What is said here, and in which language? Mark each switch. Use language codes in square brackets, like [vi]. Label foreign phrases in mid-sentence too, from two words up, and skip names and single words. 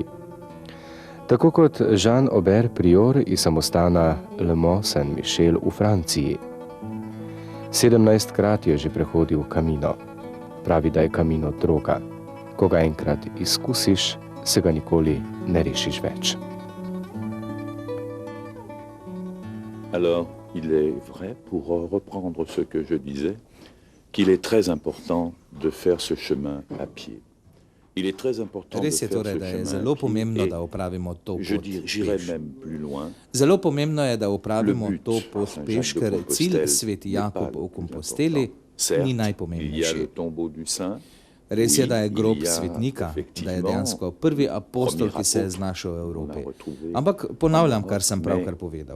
[sl] Tako kot Jean Aubert Prior iz samostana Le Mans-Saint-Michel v Franciji. 17krat je že prehodil Camino. Pravi, da je Camino droga. Ko ga enkrat izkusiš, se ga nikoli ne rešiš več. [fr] Alors, il est vrai, pour reprendre ce que je disais, qu'il est très important de faire ce chemin à pied. Il est très important de faire ce chemin à pied. [sl] Zelo pomembno, da opravimo to pot [fr] j'irai même plus loin. [sl] Zelo pomembno je, da opravimo to pot peš, ker cilj Sveti Jakob v Komposteli ni najpomembnejši. Res je, da je grob svetnika, da je dejansko prvi apostol, ki se je znašel v Evropi. Ampak ponavljam, kar sem pravkar povedal.